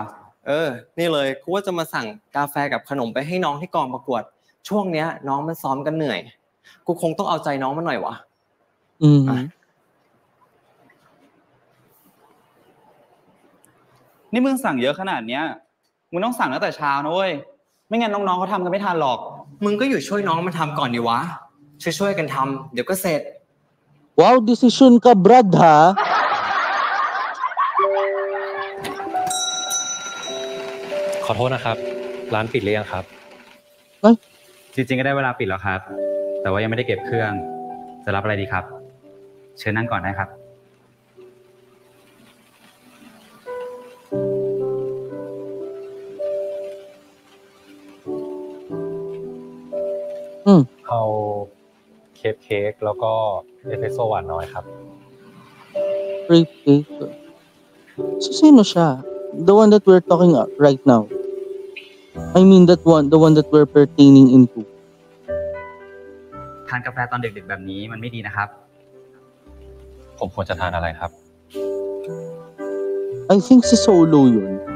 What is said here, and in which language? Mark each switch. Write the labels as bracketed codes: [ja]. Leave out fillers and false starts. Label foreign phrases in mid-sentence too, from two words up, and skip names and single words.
[th] นี่เลยกูว่าจะมาสั่งกาแฟกับขนมไปให้น้องที่กองประกวดช่วงเนี้ยน้องมันซ้อมกันเหนื่อยกูคงต้องเอาใจน้องมันหน่อยวะ นี่มึงสั่งเยอะขนาดเนี้ยมึงต้องสั่งตั้งแต่เช้านะเว้ยไม่งั้นน้องๆเขาทำกันไม่ทันหรอก มึงก็อยู่ช่วยน้องมันทำก่อนดิวะช่วยกันทำเดี๋ยวก็เสร็จ [tl] Wow, decision ka, Brad, ha? [th] ขอโทษนะครับร้านปิดหรือยังครับ จริงๆก็ได้เวลาปิดแล้วครับแต่ว่ายังไม่ได้เก็บเครื่องจะรับอะไรดีครับเชิญนั่งก่อนได้ครับ เอาเค้กแล้วก็เอสเปรสโซ่หวานน้อยครับ [en] Grape cake. [tl] So, sino siya? [en] The one that we're talking right now. I mean the one that we're pertaining into. [th] ทานกาแฟตอนดึกๆแบบนี้มันไม่ดีนะครับ ผมควรจะทานอะไรครับ [en] I think [tl] si Solo yun.